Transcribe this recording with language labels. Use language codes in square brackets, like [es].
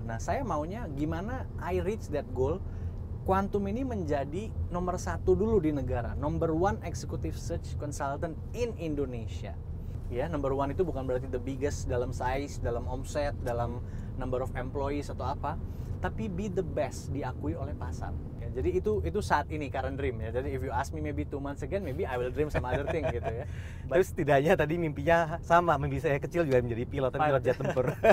[id] Nah saya maunya gimana [en] I reach that goal, [id] Quantum ini menjadi nomor 1 dulu di negara, [en] number 1 executive search consultant in Indonesia. [id] Ya, number 1 itu bukan berarti the biggest dalam size, dalam omset, dalam number of employees atau apa, tapi [en] be the best, [id] diakui oleh pasar. Ya, jadi itu saat ini current dream ya. [en] Jadi if you ask me maybe 2 months again, maybe I will dream some other thing [id] gitu ya. Terus setidaknya tadi mimpinya sama, mimpi saya kecil juga menjadi pilot, tapi pilot jet tempur.